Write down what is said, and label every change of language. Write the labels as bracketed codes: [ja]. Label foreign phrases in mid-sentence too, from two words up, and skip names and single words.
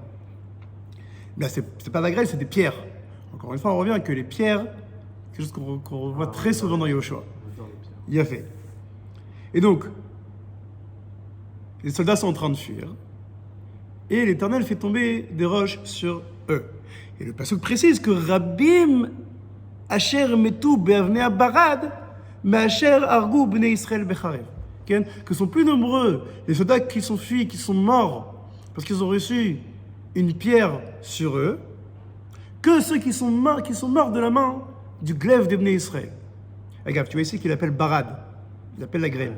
[fr] Mais là, c'est pas de la grêle, c'est des pierres. Encore une fois, on revient que les pierres, quelque chose qu'on revoit très souvent dans Yehoshua. Il a fait. Et donc, les soldats sont en train de fuir, et l'Éternel fait tomber des roches sur eux. Et le pasuk précise que [he] רבים אשר מתו באבני ברד, [fr] mais [he] אשר הרגו בני ישראל בחרב. [fr] Que sont plus nombreux les soldats qui sont fuis, qui sont morts, parce qu'ils ont reçu une pierre sur eux, que ceux qui sont morts de la main du glaive d'Ibn Israël. Regarde, tu vois ici qu'il appelle barad, il appelle la grêle.